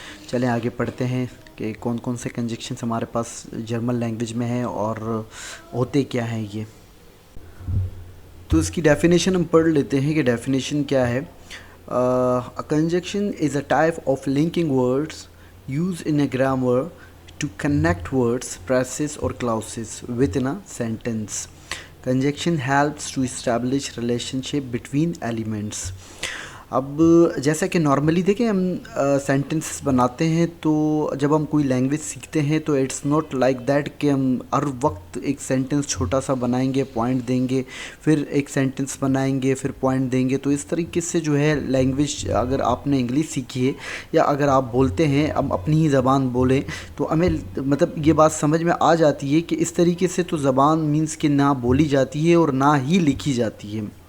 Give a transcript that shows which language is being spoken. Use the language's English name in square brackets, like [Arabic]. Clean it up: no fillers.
[Hindi] चलें आगे पढ़ते हैं कि कौन कौन से कंजक्शंस हमारे पास जर्मन लैंग्वेज में हैं और होते क्या हैं ये। तो इसकी डेफिनेशन हम पढ़ लेते हैं कि डेफिनेशन क्या है। [English] A conjunction is a type of linking words use in a grammar to connect words, phrases or clauses within a sentence. Conjunction helps to establish relationship between elements. [Hindi] अब जैसा कि नॉर्मली देखें हम सेंटेंसेस बनाते हैं, तो जब हम कोई लैंग्वेज सीखते हैं तो [English] it's not like that [Hindi] कि हम हर वक्त एक सेंटेंस छोटा सा बनाएंगे, पॉइंट देंगे, फिर एक सेंटेंस बनाएंगे, फिर पॉइंट देंगे। तो इस तरीके से जो है लैंग्वेज, अगर आपने इंग्लिश सीखी है या अगर आप बोलते हैं, हम अपनी ही ज़बान बोलें, तो हमें मतलब ये बात समझ में आ जाती है कि इस तरीके से तो ज़बान मीन्स कि ना बोली जाती है और ना ही लिखी जाती है।